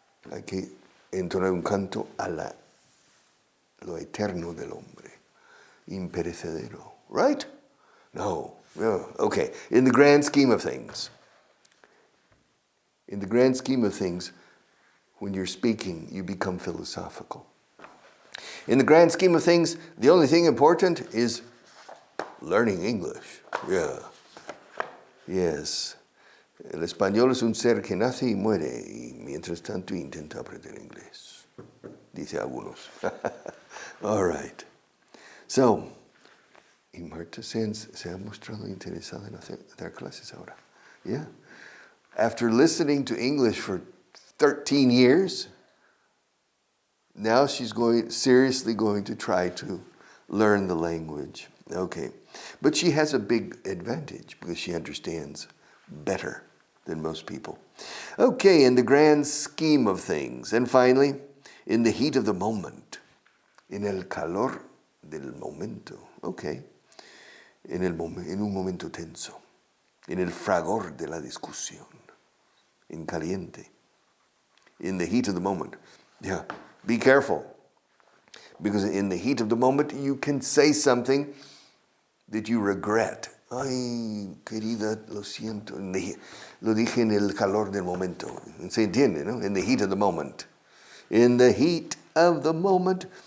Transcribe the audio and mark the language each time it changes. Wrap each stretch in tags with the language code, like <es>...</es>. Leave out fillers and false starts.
<es>Hay que entonar un canto a lo eterno del hombre. Imperecedero.</es> <en>Right? No. Yeah. Okay. In the grand scheme of things. In the grand scheme of things, when you're speaking, you become philosophical. In the grand scheme of things, the only thing important is learning English. Yeah. Yes.</en> <es>El español es un ser que nace y muere y mientras tanto intenta aprender inglés. Dice algunos.</es> <en>All right. So,</en> <es>y Marta se ha mostrado interesada en dar clases ahora.</es> <en>Yeah. After listening to English for 13 years, now she's seriously going to try to learn the language. Okay. But she has a big advantage because she understands better than most people. Okay, in the grand scheme of things. And finally, in the heat of the moment.</en> <es>En el calor del momento.</es> <en>Okay.</en> <es>En un momento tenso. En el fragor de la discusión. In caliente.</es> <en>In the heat of the moment. Yeah, be careful. Because in the heat of the moment, you can say something that you regret.</en> <es>Ay, querida, lo siento. Lo dije en el calor del momento. Se entiende, ¿no?</es> <en>In the heat of the moment. In the heat of the moment.</en>